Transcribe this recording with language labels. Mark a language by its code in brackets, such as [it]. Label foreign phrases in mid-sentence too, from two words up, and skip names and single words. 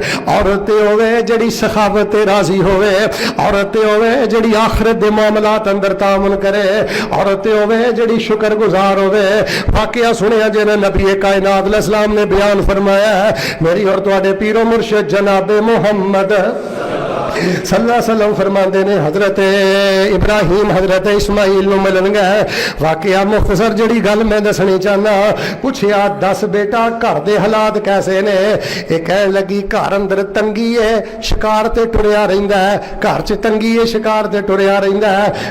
[pa] عورت ہووے جیہڑی سخاوت تے راضی ہووے، عورت ہووے جیہڑی آخرت دے معاملات اندر تعاون کرے، عورت ہووے جیہڑی شکر گزار ہووے. واقعہ سنیا جنہیں نبی کائنات علیہ السلام نے بیان فرمایا ہے، میری اور تہاڈے پیر و مرشد جنابِ محمد [ar] صلى الله عليه وسلم [pa] فرماتے نے حضرت ابراہیم حضرت اسماعیل نوں ملن گئے. واقعہ مختصر جیہڑی گل میں دسنی چاہنا، پچھیا دس بیٹا گھر دے حالات کیسے نے? یہ کہن لگی گھر اندر تنگی ہے، شکار تے ٹریا رہندا ہے، گھر چ تنگی ہے، شکار تے ٹریا رہندا ہے.